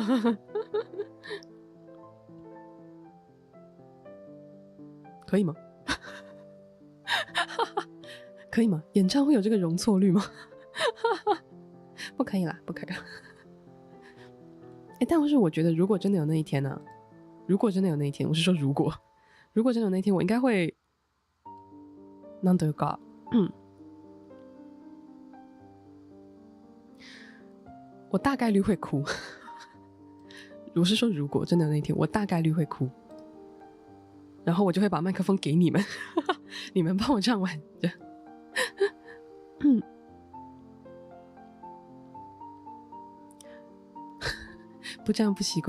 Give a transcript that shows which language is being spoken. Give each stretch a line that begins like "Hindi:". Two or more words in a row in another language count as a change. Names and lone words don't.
Chinese: 可以吗？可以吗？演唱会有这个容错率吗？不可以啦，不可以啦。但是我觉得如果真的有那一天呢，我是说如果真的有那一天，我应该会
Japanese: なんというか
Chinese: 我大概率会哭。我是说如果真的有那一天，我大概率会哭，然后我就会把麦克风给你们。你们帮我唱完。不这样不习惯。